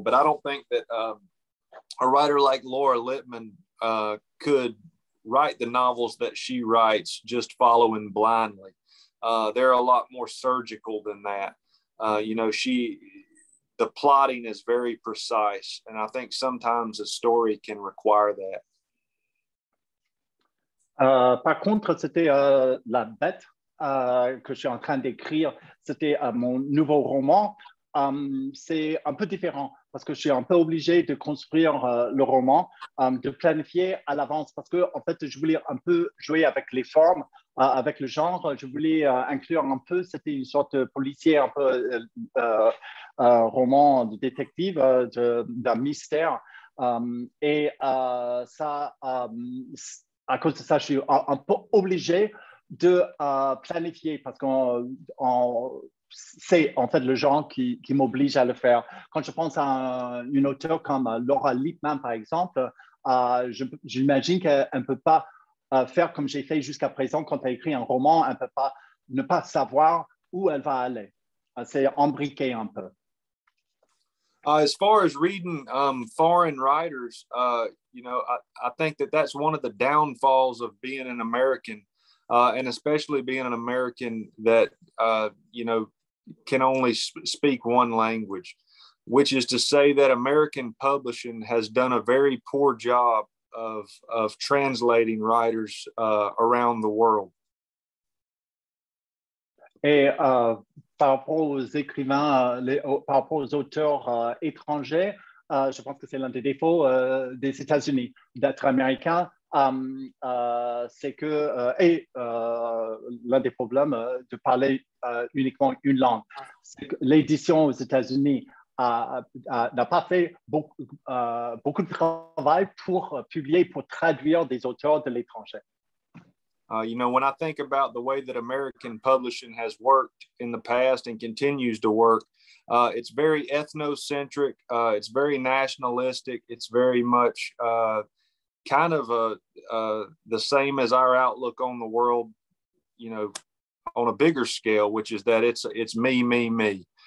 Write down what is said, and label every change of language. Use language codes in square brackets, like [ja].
[en] But I don't think that a writer like Laura Lippman could write the novels that she writes just following blindly. They're a lot more surgical than that. You know, the plotting is very precise, and I think sometimes a story can require that. [fr] Par contre, c'était La Bête que je suis en train d'écrire. C'était mon nouveau roman. C'est un peu différent parce que je suis un peu obligé de construire le roman, de planifier à l'avance parce que en fait, je voulais un peu jouer avec les formes, avec le genre. Je voulais inclure un peu, c'était une sorte de policier, un peu roman de détective, d'un mystère. Et ça, à cause de ça, je suis un peu obligé de planifier parce qu'on c'est en fait le genre qui m'oblige à le faire. Quand je pense à une auteure comme Laura Lippman, par exemple, j'imagine qu'elle ne peut pas faire comme j'ai fait jusqu'à présent. Quand elle écrit un roman, elle ne peut pas ne pas savoir où elle va aller. C'est embriqué un peu. [en] As far as reading foreign writers, you know, I think that that's one of the downfalls of being an American, and especially being an American that, you know, can only speak one language, which is to say that American publishing has done a very poor job of translating writers around the world. [fr] Et par rapport aux écrivains, par rapport aux auteurs étrangers, je pense que c'est l'un des défauts des États-Unis d'être américain. C'est que, l'un des problèmes de parler uniquement une langue, c'est que l'édition aux États-Unis n'a pas fait beaucoup de travail pour publier, pour traduire des auteurs de l'étranger. [en] You know, when I think about the way that American publishing has worked in the past and continues to work, it's very ethnocentric, it's very nationalistic, it's very much kind of the same as our outlook on the world, you know, on a bigger scale, which is that it's me, me, me.